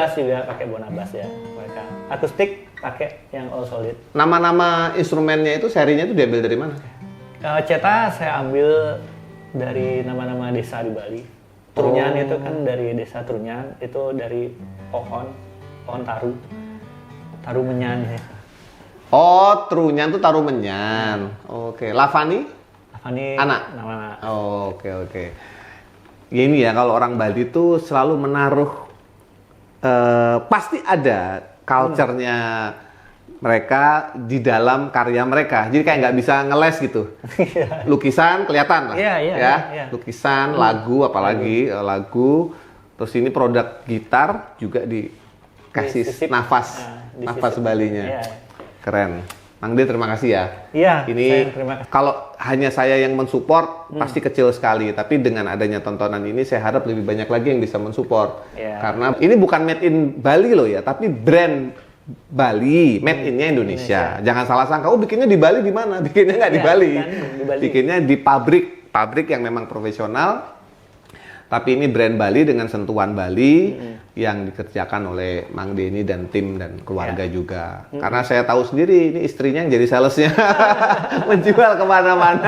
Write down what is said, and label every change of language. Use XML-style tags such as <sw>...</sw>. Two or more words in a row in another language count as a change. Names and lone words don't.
<id>bass juga pakai Bonabass ya mereka. Akustik pakai yang</id> <en>all solid.</en> <id>Nama-nama instrumennya itu serinya itu diambil dari mana? Ceta saya ambil dari nama-nama desa di Bali. Trunyan itu kan dari desa Trunyan, itu dari pohon taru. Taru menyan ya. Oh, Trunyan tuh taruh menyan. Oke, Lavani? Ini Anak? nama Oh, oke. Ya ini ya, kalau orang Bali tuh selalu menaruh pasti ada culture-nya mereka di dalam karya mereka. Jadi kayak nggak bisa ngeles gitu. Lukisan kelihatan lah. Iya, ya. iya. Lukisan, lagu apalagi lagu. Terus ini produk gitar juga dikasih Disisip. nafas Disisip. Balinya. Iya. Keren. Mang De, terima kasih ya. Iya, Ini saya terima kasih. kalau hanya saya yang mensupport pasti kecil sekali. Tapi dengan adanya tontonan ini saya harap lebih banyak lagi yang bisa mensupport. Iya. Karena ini bukan</id> <en>made in Bali</en> <id>loh ya, tapi brand Bali,</id> <en>made in-</en> <id>nya Indonesia. Jangan salah sangka, oh bikinnya di Bali di mana? Bikinnya nggak di Iya, Bali. kan, di Bali. Bikinnya di pabrik yang memang profesional. Tapi ini brand Bali dengan sentuhan Bali yang dikerjakan oleh Mang Denny dan tim dan keluarga juga. Karena saya tahu sendiri ini istrinya yang jadi salesnya, menjual kemana-mana.</id>